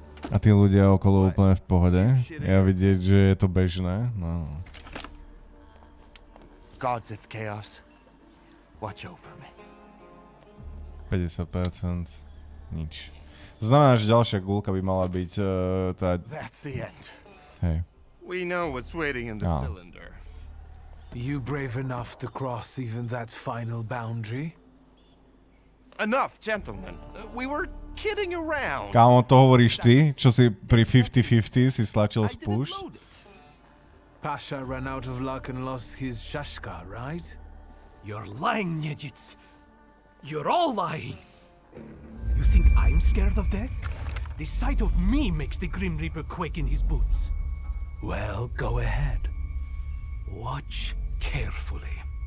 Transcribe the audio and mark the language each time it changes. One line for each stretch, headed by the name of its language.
Slovak: A tí ľudia okolo úplne v pohode. Ja vidieť, že je to bežné. No.
English: Gods of chaos, watch over me.
Slovak: 50%. Nič. To znamená, že ďalšia gulka by mala byť tá...
English: That's the end.
Slovak: Hej.
English: We know what's waiting in the cylinder. You brave enough to cross even that final boundary? Enough, gentlemen. We were kidding around.
Slovak: Kámo, to hovoríš ty, čo si pri 50-50 si stlačil spúšť?
English: Pasha ran out of luck and lost his shashka, right? You're lying, Niedjic. You're all lying. You think I'm scared of death? The sight of me makes the Grim Reaper quake in his boots. Well, go ahead. Watch carefully.